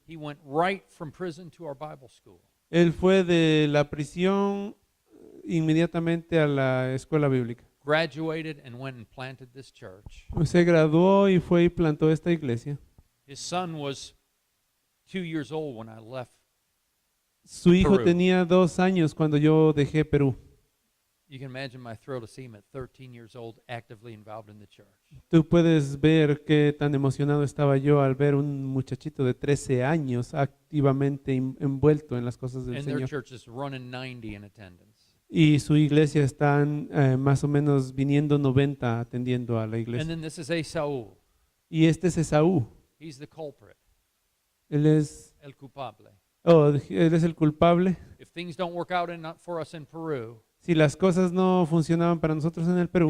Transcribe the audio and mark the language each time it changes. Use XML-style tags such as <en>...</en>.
<en>He went right from prison to our Bible school.</en> <es>Él fue de la prisión inmediatamente a la escuela bíblica.</es> <en>Graduated and went and planted this church.</en> <es>Se graduó y fue y plantó esta iglesia.</es> <en>His son was 2 years old when I left.</en> <es>Su hijo Perú. tenía 2 años cuando yo dejé Perú.</es> <en>You can imagine my thrill to see him at 13 years old, actively involved in the church.</en> <es>Tú puedes ver qué tan emocionado estaba yo al ver un muchachito de 13 años activamente envuelto en las cosas del</es> <en>And their</en> <es>Señor.</es> <en>church is running 90 in attendance.</en> <es>Y su iglesia están más o menos viniendo 90 atendiendo a la iglesia.</es> <en>then this is Esau.</en> <es>Y este es Esaú.</es> <en>He's the culprit,</en> <es>Él es, el culpable. él es el culpable.</es> <en>If things don't work out for us in Peru,</en> <es>Si las cosas no funcionaban para nosotros en el Perú,</es>